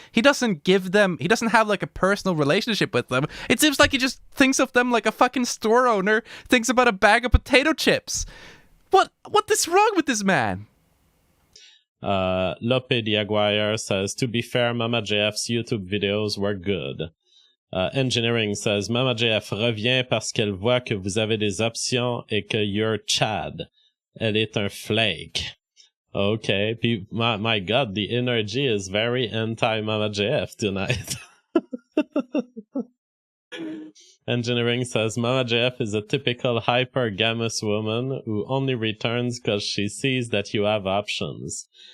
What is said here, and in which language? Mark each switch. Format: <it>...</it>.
<en>He doesn't have like a personal relationship with them. It seems like he just thinks of them like a fucking store owner thinks about a bag of potato chips. What is wrong with this man? Lope Diaguirre says, to be fair, Mama JF's YouTube videos were good. Engineering says,</en> <fr>Mama JF revient parce qu'elle voit que vous avez des options et que</fr> <en>you're Chad.</en> <fr>Elle est un flake.</fr> <en>Okay, my God, the energy is very anti-Mama JF tonight. Engineering says, Mama JF is a typical hypergamous woman who only returns because she sees that you have options.</en>